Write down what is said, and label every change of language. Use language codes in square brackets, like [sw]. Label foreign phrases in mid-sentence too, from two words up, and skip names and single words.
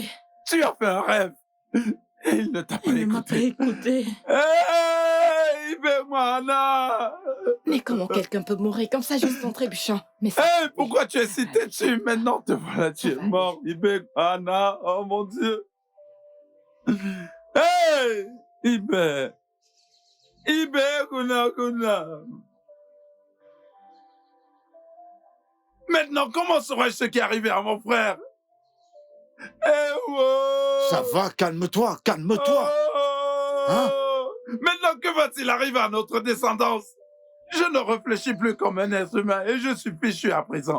[fr] Tu as fait un rêve. Et il ne t'a pas Il ne m'a pas écouté. écouté. Hey, Ibewana! Mais comment quelqu'un peut mourir comme ça juste en trébuchant? Mais ça... Hey, pourquoi tu es si têtu? Maintenant, te voilà, tu es mort, Ibewana. Oh mon Dieu. Hey, Ibe. Ibe, Kuna. Maintenant, comment saurais-je ce qui est arrivé à mon frère? Eh, wow. Ça va, calme-toi, calme-toi. Oh. Hein? Maintenant, que va-t-il arriver à notre descendance? Je ne réfléchis plus comme un être humain et je suis fichu à présent.